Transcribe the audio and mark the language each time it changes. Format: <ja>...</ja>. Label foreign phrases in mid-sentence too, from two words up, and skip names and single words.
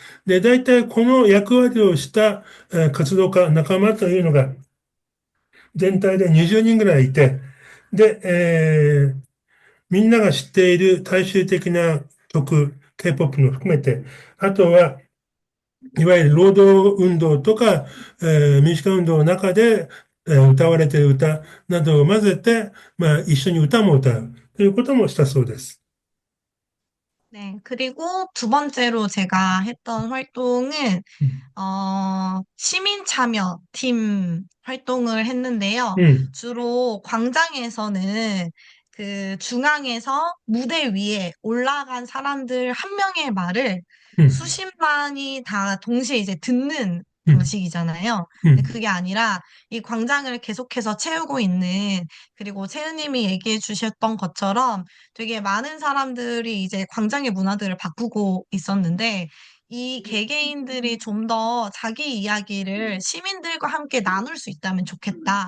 <ja>で、大体この役割をした活動家、仲間というのが全体で20人ぐらいいて、で、みんなが知っている大衆的な曲、K-POP も含めて、あとは、いわゆる労働運動とか、民主化運動の中で、歌われている歌などを混ぜて、まあ、一緒に歌も歌うということもしたそうです。</ja> <ko>네, 그리고 두 번째로 제가 했던 활동은, 시민 참여 팀 활동을 했는데요. うん、 주로 광장에서는 그 중앙에서 무대 위에 올라간 사람들 한 명의 말을 うん、 수십만이 다 동시에 이제 듣는 うん、 방식이잖아요. うん、 근데 그게 아니라 이 광장을 계속해서 채우고 있는, 그리고 채은님이 얘기해 주셨던 것처럼 되게 많은 사람들이 이제 광장의 문화들을 바꾸고 있었는데, 이 개개인들이 좀 더 자기 이야기를 시민들과 함께 나눌 수 있다면 좋겠다.</ko>